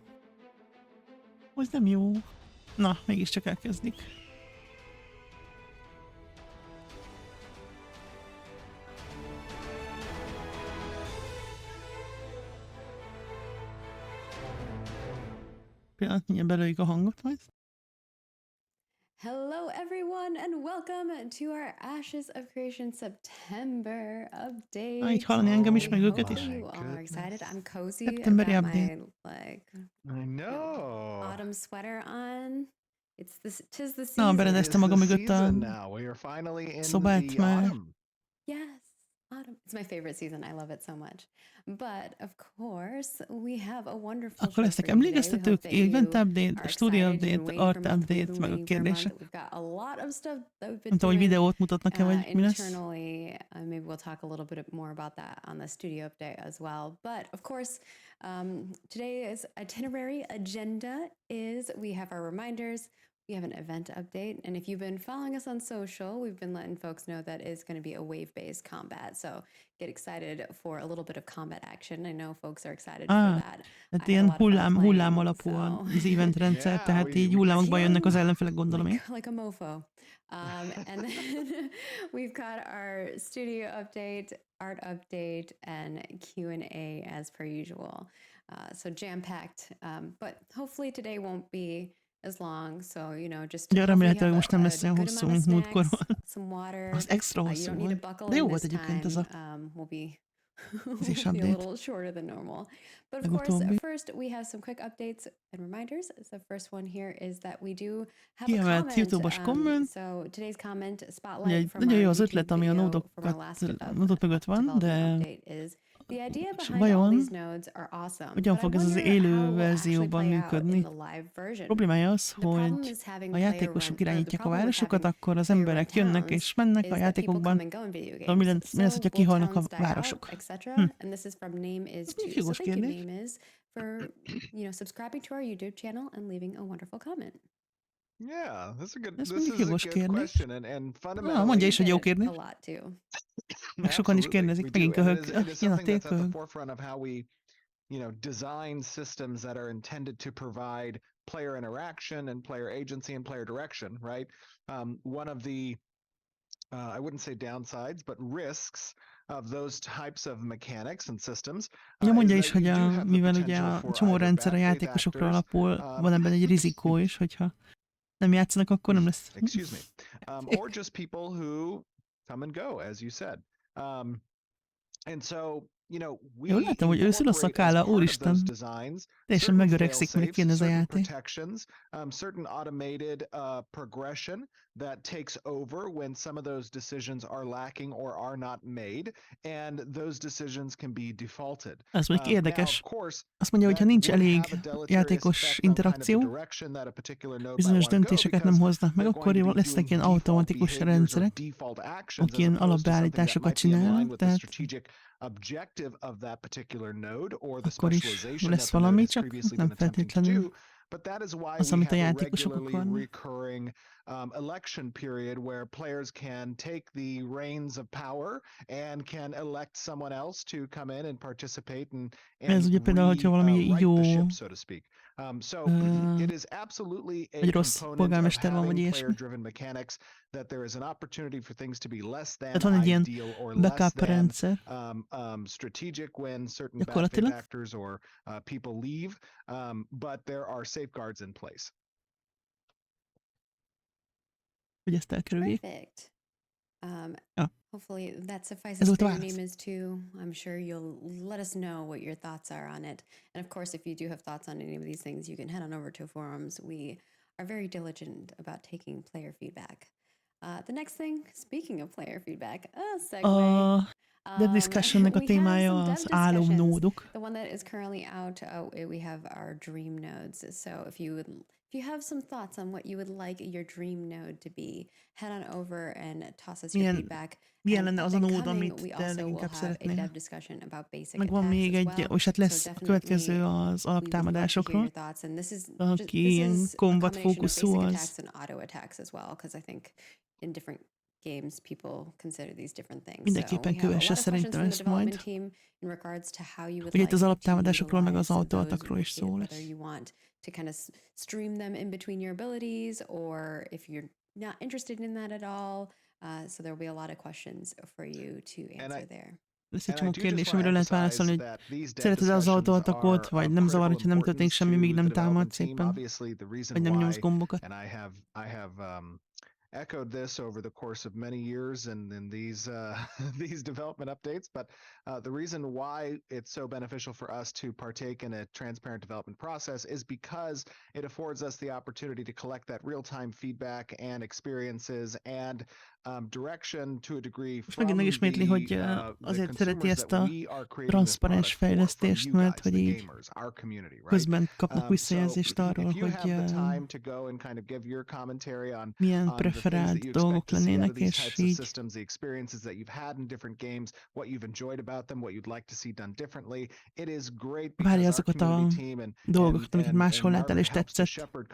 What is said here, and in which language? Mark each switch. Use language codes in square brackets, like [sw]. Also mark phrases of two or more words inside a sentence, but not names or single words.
[hu] Az nem jó. Na, mégiscsak elkezdik. Pillanatnyilag belőjük a hangot majd. [en] Hello, everyone, and welcome to our Ashes of Creation September update. [hu] Így hallani engem is, meg őket is. [en] You all are excited. I'm cozy. [hu] Szeptemberi [en] I've got [hu] update. [en] my like I know. autumn sweater on. Tis the [hu] Na, [en] season. [hu] berendeztem magam mögött a szobát már. [en] Yes. Autumn. It's my favorite season. I love it so much. But of course, we have a wonderful [hu] Akkor lesznek emlékeztetők, [en] event update, studio update, art update, [hu] meg a kérdések. Nem tudom, hogy videót mutatnak-e, vagy mi lesz. [en] Internally, maybe we'll talk a little bit more about that on the studio update as well. But of course, today's itinerary agenda is we have our reminders. We have an event update, and if you've been following us on social, we've been letting folks know that it's going to be a wave-based combat, so get excited for a little bit of combat action. I know folks are excited for that. [hu] Tehát ilyen hullám alapú az eventrendszer, tehát így hullámokban jönnek az ellenfelek, gondolom én. [en] Like a mofo. And then we've got our studio update, art update, and Q&A as per usual. So jam-packed, but hopefully today won't be as long, so just [hu] Ugye [en] hopefully [hu] remélhetőleg [en] have [hu] most nem lesz olyan [en] good [hu] hosszú, [en] amount of [hu] mint múltkor [en] snacks, [hu] volt. [en] some water. [hu] Az extra [en] You [hu] hosszú [en] don't need to [hu] volt. [en] buckle [hu] De jó [en] in [hu] volt [en] this [hu] egyébként ez [en] time. [hu] a [en] We'll be [hu] az is [en] a [hu] update. [en] little shorter than normal. But of course, [hu] Legutóbbi. [en] first we have some quick updates and reminders. The first one here is that we do have a [hu] Kiemelt [en] comment. [hu] YouTube-os komment. [en] So today's comment [hu] Ugye [en] spotlight from [hu] nagyon [en] our [hu] jó az [en] YouTube [hu] ötlet, ami a [en] video from our [hu] nódok mögött van, [en] development [hu] de [en] update is the idea behind all [hu] vajon [en] these nodes are awesome. [hu] hogyan [en] But I [hu] fog ez az [en] wonder [hu] élő [en] how it will actually [hu] verzióban [en] play out in [hu] működni? [en] the live version. [hu] Problémája az, [en] The problem [hu] hogy [en] is having [hu] a [en] player [hu] játékosok [en] run, or the [hu] irányítják a [en] problem with [hu] városokat, [en] having [hu] akkor az [en] player run [hu] emberek jönnek [en] towns [hu] és mennek [en] is [hu] a [en] that people [hu] játékokban. [en] come and go in video [hu] Szóval mi [en] games. [hu] lesz, hogyha [en] So will [hu] kihalnak a [en] towns die out, [hu] városok? [en] etc. And this is from name is [hu] Ez [en] to. [hu] még [en] So [hu] jogos [en] thank you, [hu] kérdés. [en] name is, for subscribing to our YouTube channel and leaving a wonderful comment. Yeah, [hu] Ez [en] this [hu] mondjuk [en] is a [hu] jogos [en] good [hu] kérdés. [en] question, and [hu] Mondja [en] fundamentally, [hu] is, hogy jó [en] Get it [hu] kérdés. [en] a lot too. [hu] Meg sokan is [en] absolutely, [hu] kérdezik, [en] we do, [hu] megint [en] and [hu] köhög. [en] it is [hu] Jön a [en] something that's at the tévköhög. forefront of how we, design systems that are intended to provide player interaction and player agency and player direction, right? One of the I wouldn't say downsides, but risks of those types of mechanics and systems. [hu] Ugye [en] Is [hu] mondja [en] that [hu] is, [en] you [hu] hogy [en] do have the [hu] mivel ugye [en] potential [hu] a [en] for [hu] csomó [en] either [hu] rendszer a [en] bad faith [hu] játékosokra [en] actors, [hu] alapul, van ebben egy rizikó is, hogyha nem játszanak, akkor nem lesz. [en] excuse me, or just people who come and go, as you said. And so, we [hu] Jól látom, hogy őszül a [en] incorporate as [hu] szakálla, [en] part of [hu] úristen. [en] those designs [hu] Teljesen [en] certain [hu] megöregszik, mire [en] fail-safes, [hu] kijön ez a [en] certain [hu] játék. [en] protections, certain automated progression that takes over when some of those decisions are lacking or are not made, and those decisions can be defaulted. [hu] Ez mondjuk [en] Now, [hu] érdekes. [en] of course, [hu] Azt mondja, hogy ha [en] that [hu] nincs [en] would [hu] elég [en] have a deleterious [hu] játékos [en] effect on kind of the [hu] interakció, [en] direction that a particular node might [hu] bizonyos [en] want to go, [hu] döntéseket nem [en] because [hu] hoznak meg, [en] they're [hu] akkor [en] going to be [hu] lesznek [en] doing [hu] ilyen [en] default [hu] automatikus [en] behaviors or [hu] rendszerek, [en] default actions [hu] akik [en] as [hu] ilyen [en] opposed to something that [hu] alapbeállításokat [en] might be in line [hu] csinálnak, [en] with the [hu] tehát [en] strategic objective of that particular node or the [hu] akkor is [en] specialization [hu] lesz [en] that the node [hu] valami, [en] has [hu] csak [en] previously [hu] nem [en] been attempting to [hu] feltétlenül [en] do. But that is why [hu] az, [en] we [hu] amit a [en] have a [hu] játékosok [en] regularly [hu] akarnak. [en] recurring election period where players can take the reins of power and can elect someone else to come in and participate and [hu] Ez ugye például, hogyha valami [en] right [hu] jó [en] the ship, so to speak. So it is absolutely a [hu] vagy rossz [en] component of [hu] polgármester van, vagy [en] having [hu] ilyesmi. [en] player-driven mechanics that there is an opportunity for things to be less [hu] Tehát [en] than [hu] van egy ilyen [en] ideal or less [hu] backup [en] than [hu] rendszer, [en] strategic when certain bad faith [hu] gyakorlatilag, [en] actors or people leave, but there are safeguards in place. [hu] hogy ezt elkerüljék. [en] Perfect. [hu] Ja. [en] Hopefully that suffices [hu] Ez volt a [en] for your [hu] válasz. [en] name is too. I'm sure you'll let us know what your thoughts are on it. And of course, if you do have thoughts on any of these things, you can head on over to forums. We are very diligent about taking player feedback. The next thing, speaking of player feedback, segue. [hu] A [en] dev discussionnek [hu] a [en] We have [hu] témája [en] some dev [hu] az álomnódok. [en] The one that is currently out, we have our dream nodes. So if you have some thoughts on what you would like your dream node to be, head on over and toss us your feedback. [hu] Milyen lenne az a [en] Then [hu] nód, [en] coming, [hu] amit [en] we [hu] te [en] also will [hu] leginkább [en] have a dev [hu] szeretnél? [en] discussion about basic [hu] Meg van [en] attacks [hu] még [en] as [hu] egy, [en] well. [hu] és hát [en] So [hu] lesz a következő [en] definitely [hu] az [en] we would love to hear your [hu] alaptámadásokról, [en] thoughts. And this is [hu] aki ilyen [en] a [hu] combat [en] combination of [hu] fókuszú [en] basic [hu] az. [en] attacks and auto attacks as well, because I think in different games people consider these different things. [hu] Mindenképpen kövesse szerintem ezt majd. Ugye itt az alaptámadásokról, meg az autoatakról is szó lesz. [en] You want to kind of stream them in between your abilities, or if you're not interested in that at all. So there will be a lot of questions for you to answer there. [hu] Lesz egy csomó kérdés, amiről lehet válaszolni, hogy szereted az autoatakot, vagy nem zavar, hogyha nem történik semmi, míg nem támad szépen, vagy nem nyomsz gombokat. [en] And I have echoed this over the course of many years and in these these development updates, but the reason why it's so beneficial for us to partake in a transparent development process is because it affords us the opportunity to collect that real-time feedback and experiences and direction to a degree [hu] Most megint megismétli, hogy azért szereti ezt a transzparens fejlesztést, mert hogy így közben kapnak visszajelzést arról, hogy milyen preferált dolgok lennének, és így várja azokat a dolgokat, amiket máshol láttál és tetszett,